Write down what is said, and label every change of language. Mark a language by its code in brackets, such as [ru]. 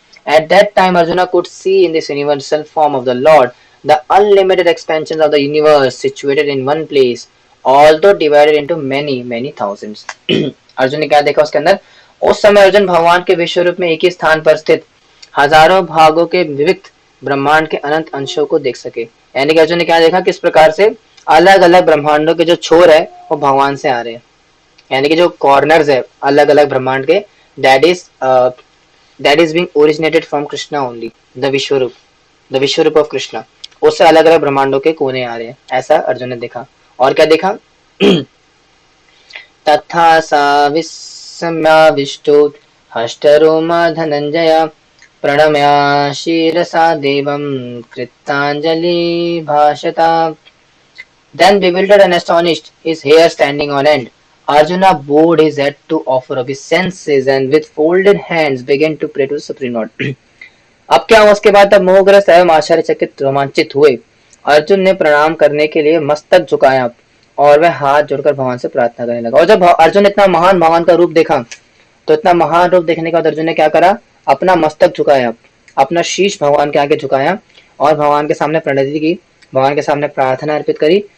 [en] At that time Arjuna could see in this universal form of the Lord the unlimited expansions of the universe situated in one place, although divided into many thousands. [hi] Arjun ने क्या देखा उसके अंदर? उस समय अर्जुन भगवान के विश्व रूप में एक ही स्थान पर स्थित हजारों भागों के विविध ब्रह्मांड के अनंत अंशों को देख सके. यानी कि अर्जुन ने क्या देखा, किस प्रकार से अलग अलग ब्रह्मांडों के जो छोर है वो भगवान से आ रहे हैं. यानी कि जो कॉर्नर्स है अलग अलग ब्रह्मांड के, [en] that is being originated from Krishna only, the Vishwarup of Krishna. [hi] उससे अलग अलग ब्रह्मांडों के कोने आ रहे हैं, ऐसा अर्जुन ने देखा. और क्या देखा? [sa] तथा सा विस्मयाविष्टो हष्टरोमा धनंजय प्रणम्य शिरसा देवं कृतांजलि भाषता. [en] Then bewildered and astonished, his hair standing on end, Arjuna bowed his head to offer of his senses and with folded hands began to pray to the Supreme Lord. [hi] अब क्या हुआ उसके बाद? तब मोहग्रस्त एवं आश्चर्यचकित रोमांचित हुए अर्जुन ने प्रणाम करने के लिए मस्तक झुकाया और वह हाथ जोड़कर भगवान से प्रार्थना करने लगा. और जब अर्जुन ने इतना महान भगवान का रूप देखा तो इतना महान रूप देखने के बाद अर्जुन ने क्या करा? अपना मस्तक झुकाया, अपना शीश भगवान के आगे झुकाया और भगवान के सामने प्रणति की, भगवान के सामने प्रार्थना अर्पित करी.